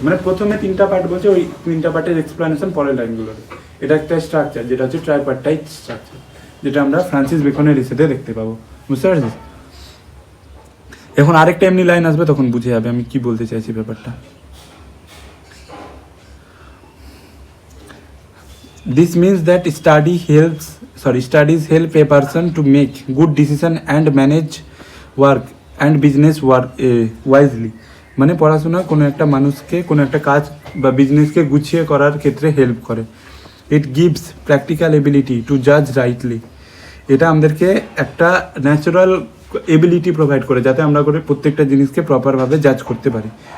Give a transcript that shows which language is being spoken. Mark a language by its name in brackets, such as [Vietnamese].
[Bangla] মানে প্রথমে তিনটা পার্ট বলছে, ওই তিনটা পার্টের এক্সপ্লেনেশন পরের লাইনগুলোর। এটা একটা স্ট্রাকচার যেটা হচ্ছে ট্রাইপার্টাইট স্ট্রাকচার, যেটা আমরা ফ্রান্সিস বেকনের রিসেতে দেখতে পাবো। বুঝতে পারছিস? এখন আরেকটা এমনি লাইন আসবে, তখন বুঝে যাবে আমি কি বলতে চাইছি ব্যাপারটা। [English] This means that studies help a person to make good decision and manage work and business wisely. [Bangla] মানে পড়াশোনা কোনো একটা মানুষকে কোনো একটা কাজ বা বিজনেসকে গুছিয়ে করার ক্ষেত্রে হেল্প করে। [English] It gives practical ability to Jaaz rightly. [Bangla] এটা আমাদেরকে একটা ন্যাচারাল এবিলিটি প্রোভাইড করে, যাতে আমরা করে প্রত্যেকটা জিনিসকে প্রপারভাবে জাজ করতে পারি।